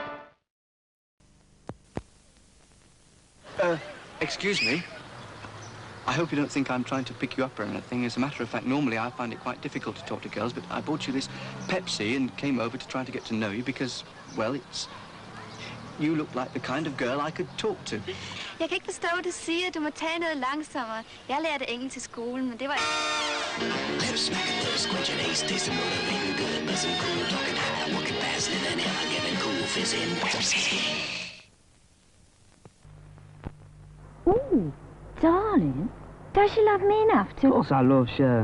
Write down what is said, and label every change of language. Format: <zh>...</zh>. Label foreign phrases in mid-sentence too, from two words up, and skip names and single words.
<en>Excuse me. I hope you don't think I'm trying to pick you up or anything. As a matter of fact, normally I find it quite difficult to talk to girls, but I bought you this Pepsi and came over to try to get to know you because, well, you look like the kind of girl I could talk to.</en> <da>Jeg kan ikke forstå, hvad du siger. Du må tage noget langsommere. Jeg lærte engelsk til skolen, men det var</da> <en>Lips smacking, thirst quenching, ace tasting, motivating, good, buzzing, cool, talking high, walking fast, living ever, giving cool, fizzing, Pepsi. Ooh, darling, does she love me enough to... Of course I love you.</en>